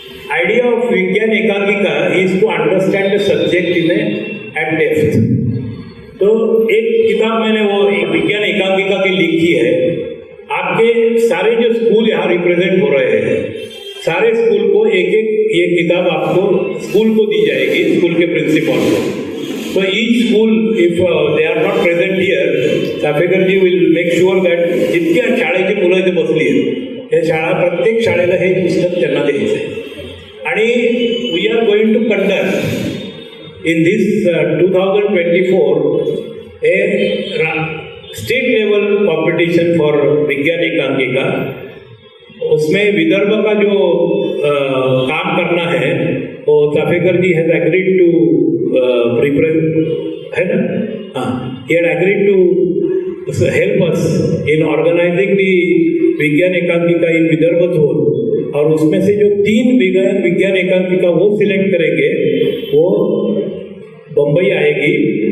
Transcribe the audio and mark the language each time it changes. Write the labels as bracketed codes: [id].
[en] Idea of Vigyan Ekankika is to understand the subject at depth. [hi] तो एक किताब मैंने वो विज्ञान एकांकिका की लिखी है। आपके सारे जो स्कूल यहाँ रिप्रेजेंट हो रहे हैं, सारे स्कूल को एक ये किताब आपको स्कूल को दी जाएगी, स्कूल के प्रिंसिपल को। [en] So each school, if they are not present here, Chaphekar ji will make sure that [mr] जितक्या शाळेची मुलं इथे बसली आहेत, या शाळा प्रत्येक शाळेला हे पुस्तक त्यांना द्यायचं आहे। आणि [en] we are going to conduct in this 2024 a state level competition for विज्ञान एकांकिका। [hi] उसमें विदर्भ का जो काम करना है वो चाफेकर जी [en] has agreed to represent, [hi] है ना? हाँ, [en] he had agreed to help us in organizing the Vigyan Ekankika in Vidarbha zone, [hi] और उसमें से जो 3 विज्ञान एकांकिका वो सिलेक्ट करेंगे, वो बम्बई आएगी।